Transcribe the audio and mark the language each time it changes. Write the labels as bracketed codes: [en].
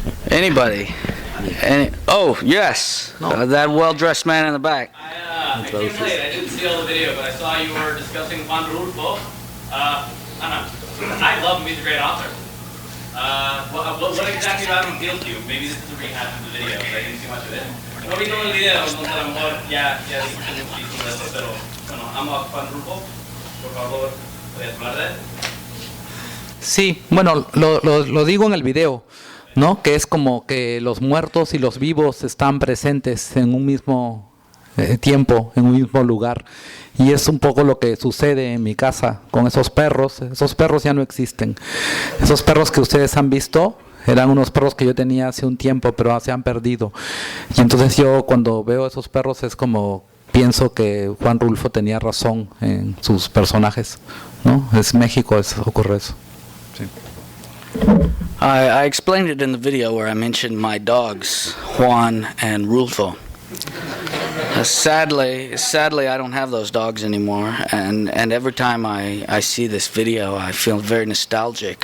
[en] Anybody? Oh, yes. No. That well-dressed man in the back. I came late. I didn't see all the video, but I saw you were discussing Juan Rulfo. I love him. He's a great author. What exactly about him appealed to you? Maybe this is a rehash of the video, because I didn't see much of it. [es] No vi todo el video, entonces a lo mejor ya discutimos muchísimo de eso, pero bueno, amo a Juan Rulfo. Por favor, ¿podrías hablar de él? Sí, bueno, lo digo en el video, ¿no? Que es como que los muertos y los vivos están presentes en un mismo tiempo, en un mismo lugar. Y es un poco lo que sucede en mi casa con esos perros. Esos perros ya no existen. Esos perros que ustedes han visto eran unos perros que yo tenía hace un tiempo, pero se han perdido. Y entonces yo cuando veo esos perros es como pienso que Juan Rulfo tenía razón en sus personajes, ¿no? Es México, ocurre eso. Sí. [en] I explained it in the video where I mentioned my dogs, Juan and Rulfo. Sadly, I don't have those dogs anymore, and every time I see this video, I feel very nostalgic.